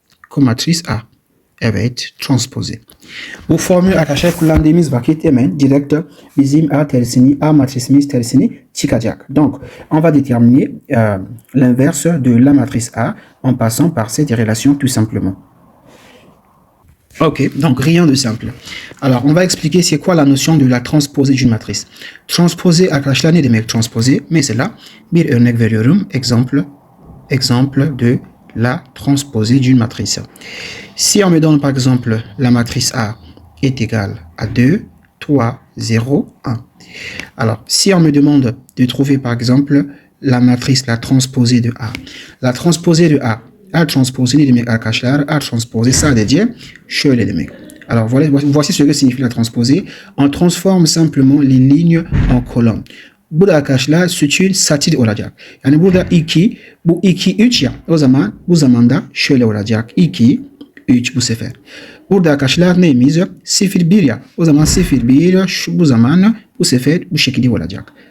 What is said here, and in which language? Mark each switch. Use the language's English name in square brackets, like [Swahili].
[Turkish] Komatris A. Evet, transpose. Bu formül arkadaşlar kullandığımız vakit hemen direkt bizim A matrisimiz tersini çıkacak. [French] Donc, on va déterminer l'inverse de la matrice A en passant par cette relation tout simplement. Ok, donc rien de simple. Alors, on va expliquer c'est quoi la notion de la transposée d'une matrice. [Turkish] Transposer arkadaşlar ne demek transposer? Mesela bir örnek veriyorum. [French] Exemple de la transposée d'une matrice. Si on me donne par exemple la matrice A est égale à 2, 3, 0, 1. Alors, si on me demande de trouver par exemple la matrice, la transposée de A. La transposée de A transposée [Turkish] ne demek arkadaşlar? A transposée sadece şöyle demek. [French] Alors, voici ce que signifie la transposée. On transforme simplement les lignes en colonnes. [Turkish] Burada arkadaşlar sütun satir olacak. Yani burada 2, bu 2, 3 ya. O zaman bu zamanda şöyle olacak. 2, 3 bu sefer. Burada arkadaşlar neyimiz? 0, 1 ya. O zaman 0, 1 bu zaman bu sefer bu şekilde olacak.